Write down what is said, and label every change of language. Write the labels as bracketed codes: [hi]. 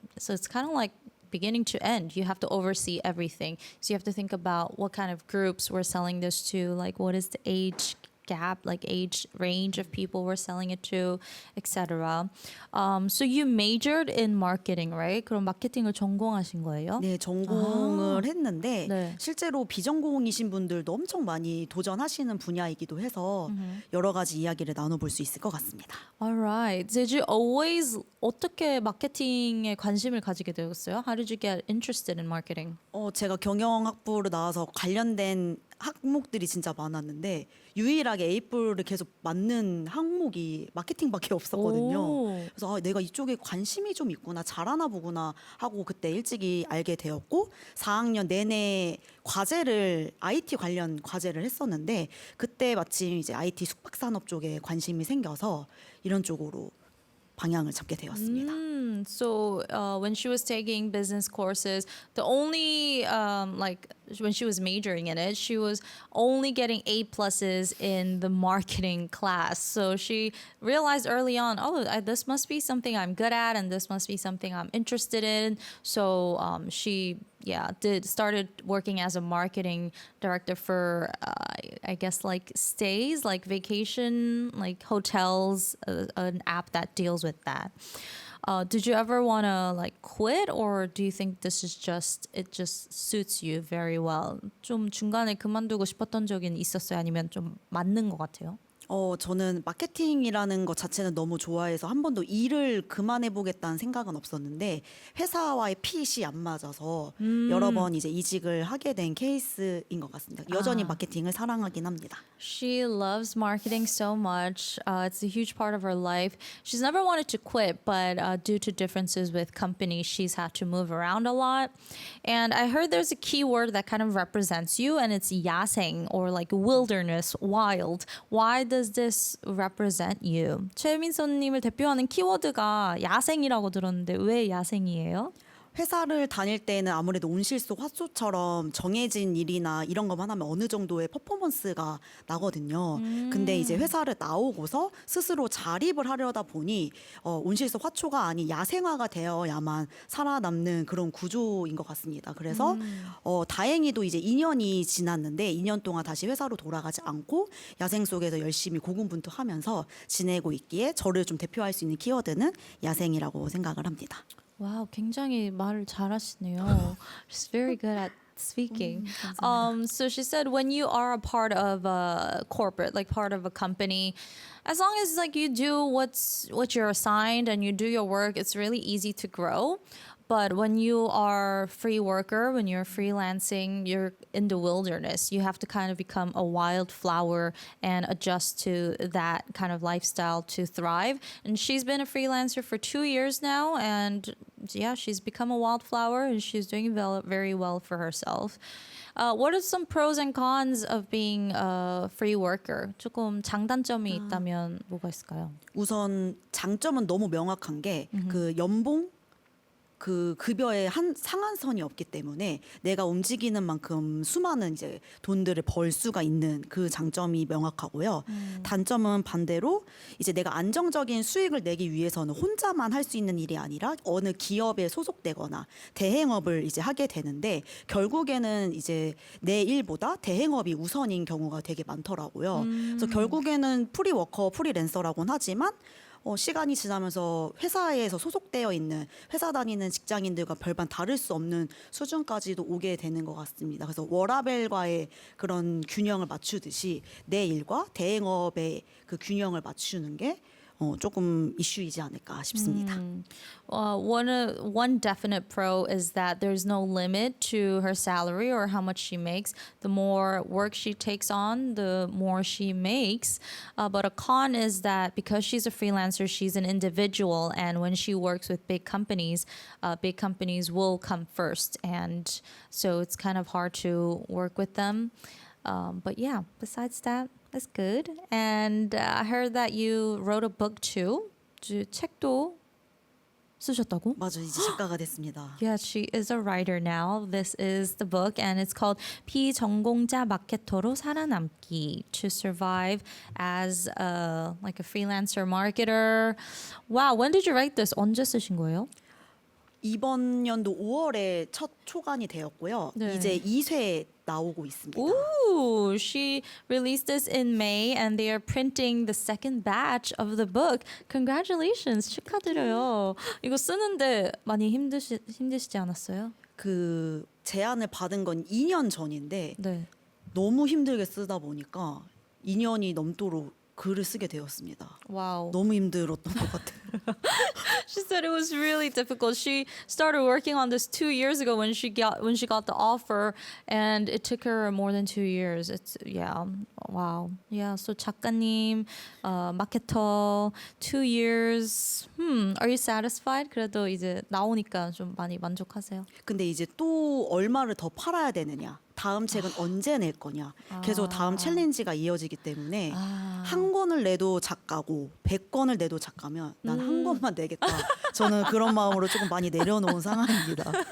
[en] So it's kind of like beginning to end. You have to oversee everything. So you have to think about what kind of groups we're selling this to, like what is the age gap, like age range of people we're selling it to, etc. So you majored in marketing, right? [ko] 그럼 마케팅을 전공하신 거예요? 네, 전공을 했는데 네. 실제로 비전공이신 분들도 엄청 많이 도전하시는 분야이기도 해서 여러 가지 이야기를 나눠볼 수 있을 것 같습니다. [en] Alright. Did you always [ko] 어떻게 마케팅에 관심을 가지게 되었어요? [en] How did you get interested in marketing? [ko] 제가 경영학부로 나와서 관련된 항목들이 진짜 많았는데 유일하게 A뿔을 계속 맞는 항목이 마케팅밖에 없었거든요. 오. 그래서 내가 이쪽에 관심이 좀 있구나, 잘하나 보구나 하고 그때 일찍이 알게 되었고 4학년 내내 과제를 IT 관련 과제를 했었는데 그때 마침 이제 IT 숙박산업 쪽에 관심이 생겨서 이런 쪽으로 방향을 잡게 되었습니다. [en] So when she was taking business courses, the only like when she was majoring in it, she was only getting A pluses in the marketing class. So she realized early on, this must be something I'm good at, and this must be something I'm interested in. So she started working as a marketing director for I guess like stays, like vacation, like hotels, an app that deals with that. Did you ever want to like quit, or do you think this is it just suits you very well? [ko] 좀 중간에 그만두고 싶었던 적이 있었어요? 아니면 좀 맞는 것 같아요? 저는 마케팅이라는 것 자체는 너무 좋아해서 한 번도 일을 그만해보겠다는 생각은 없었는데 회사와의 핏이 안 맞아서 여러 번 이제 이직을 하게 된 케이스인 것 같습니다. 여전히 마케팅을 사랑하긴 합니다. [en] She loves marketing so much. It's a huge part of her life. She's never wanted to quit, but due to differences with companies, she's had to move around a lot. And I heard there's a key word that kind of represents you, and it's 야생, or like wilderness, wild. Why does this represent you? [ko] 최민선님을 대표하는 키워드가 야생이라고 들었는데 왜 야생이에요? 회사를 다닐 때는 아무래도 온실속 화초처럼 정해진 일이나 이런 것만 하면 어느 정도의 퍼포먼스가 나거든요. 근데 이제 회사를 나오고서 스스로 자립을 하려다 보니 온실속 화초가 아닌 야생화가 되어야만 살아남는 그런 구조인 것 같습니다. 그래서 다행히도 이제 2년이 지났는데 2년 동안 다시 회사로 돌아가지 않고 야생 속에서 열심히 고군분투하면서 지내고 있기에 저를 좀 대표할 수 있는 키워드는 야생이라고 생각을 합니다. 와우, 굉장히 말을 잘하시네요. [en] She's very good at speaking. So she said when you are a part of a corporate, like part of a company, as long as like you do what you're assigned and you do your work, it's really easy to grow. But when you are free worker, when you're freelancing, you're in the wilderness. You have to kind of become a wildflower and adjust to that kind of lifestyle to thrive. And she's been a freelancer for 2 years now, and yeah, she's become a wildflower and she's doing very well for herself. What are some pros and cons of being a free worker? [ko] 조금 장단점이 있다면 뭐가 있을까요? 우선 장점은 너무 명확한 게 그 연봉 그 급여의 한 상한선이 없기 때문에 내가 움직이는 만큼 수많은 이제 돈들을 벌 수가 있는 그 장점이 명확하고요. 단점은 반대로 이제 내가 안정적인 수익을 내기 위해서는 혼자만 할 수 있는 일이 아니라 어느 기업에 소속되거나 대행업을 이제 하게 되는데 결국에는 이제 내 일보다 대행업이 우선인 경우가 되게 많더라고요. 그래서 결국에는 프리워커, 프리랜서라고는 하지만 시간이 지나면서 회사에서 소속되어 있는 회사 다니는 직장인들과 별반 다를 수 없는 수준까지도 오게 되는 것 같습니다. 그래서 워라밸과의 그런 균형을 맞추듯이 내 일과 대행업의 그 균형을 맞추는 게 조금 이슈이지 않을까 싶습니다. [en] One definite pro is that there's no limit to her salary or how much she makes. The more work she takes on, the more she makes. But a con is that because she's a freelancer, she's an individual, and when she works with big companies will come first, and so it's kind of hard to work with them. But yeah, besides that, that's good. And I heard that you wrote a book too. [ko] 책도 쓰셨다고? 맞아, 이제 작가가 됐습니다. [en] Yeah, she is a writer now. This is the book, and it's called [ko] 비전공자 마케터로 살아남기, [en] to survive as a freelancer marketer. Wow, when did you write this? [ko] 언제 쓰신 거예요? 이번 연도 5월에 첫 초간이 되었고요. 네. 이제 2회 나오고 있습니다. [en] Ooh, she released this in May, and they are printing the second batch of the book. Congratulations, [ko] 축하드려요. 이거 쓰는데 많이 힘드시지 않았어요? 그 제안을 받은 건 2년 전인데 네. 너무 힘들게 쓰다 보니까 2년이 넘도록 글을 쓰게 되었습니다. [en] Wow. [ko] 너무 힘들었던 것 같아요. [en] She said it was really difficult. She started working on this 2 years ago when she got the offer, and it took her more than 2 years. It's wow. Yeah, so 작가님, 마케터 2 years. Are you satisfied? [ko] 그래도 이제 나오니까 좀 많이 만족하세요? 근데 이제 또 얼마를 더 팔아야 되느냐. 다음 책은 언제 낼 거냐. 계속 다음 챌린지가 이어지기 때문에 아. 한 권을 내도 작가고 100권을 내도 작가면 난 한 권만 내겠다. 저는 그런 마음으로 조금 많이 내려놓은 상황입니다.